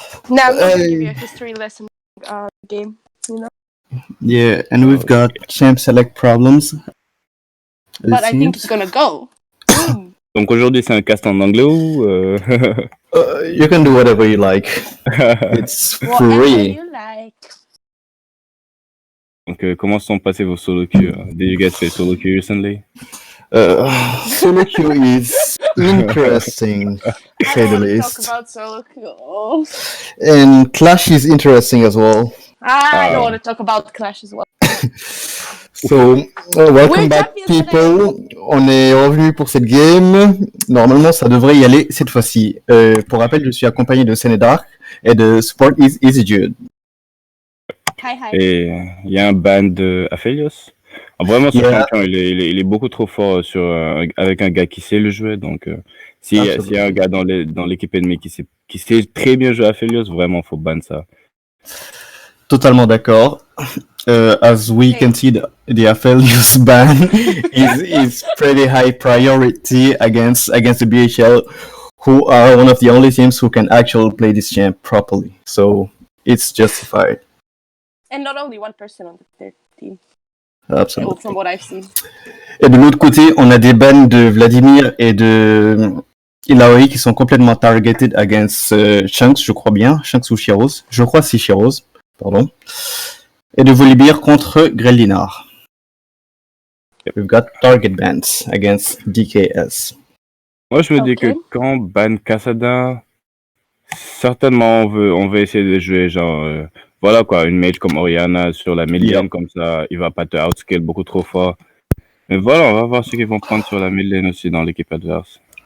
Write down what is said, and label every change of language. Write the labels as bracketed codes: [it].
[en] Now I'm going to give you a history lesson game, you know? Yeah, and we've got champ select problems. But I think it's gonna go. [fr] Donc aujourd'hui, c'est un cast en anglais ou [en] You can do whatever you like. It's free. Whatever you like. [fr] Donc comment sont passés vos solo queues? [en] Did you guys play solo queue recently? Solo queue is interesting, to say the least. Talk about solo queue. And Clash is interesting as well. I don't want to talk about Clash as well. So, welcome back people. [fr] On est revenu pour cette game. Normalement, ça devrait y aller cette fois-ci. Pour rappel, je suis accompagné de Senedark et de Support is Easy Dude. [en] Hi. [fr] Et il y a un ban de Aphelios. Vraiment, ce champion, il est beaucoup trop fort avec un gars qui sait le jouer. Donc, s'il y a un gars dans l'équipe ennemie qui sait très bien jouer à Aphelios, vraiment, faut ban ça. Totalement d'accord. [en] As we can see, the Aphelios ban is pretty high priority against the BHL, who are one of the only teams who can actually play this champ properly. So it's justified. And not only one person on their team. Absolutely. From what I've seen. [fr] Et de l'autre côté, on a des bans de Vladimir et de Ilaoi qui sont complètement [en] targeted against [fr] Shanks, je crois bien. Shanks ou Shiroz. Je crois c'est Shiroz. Pardon. Et de Volibear contre Grellinar. [en] We've got target bans against DKS. [fr] Moi, je me dis que quand ban Kassadin, certainement on veut essayer de jouer genre voilà quoi, une mage comme Oriana sur la mid lane, comme ça il va pas te outscale beaucoup trop fort. Mais voilà, on va voir ce qu'ils vont prendre sur la mid lane aussi dans l'équipe adverse.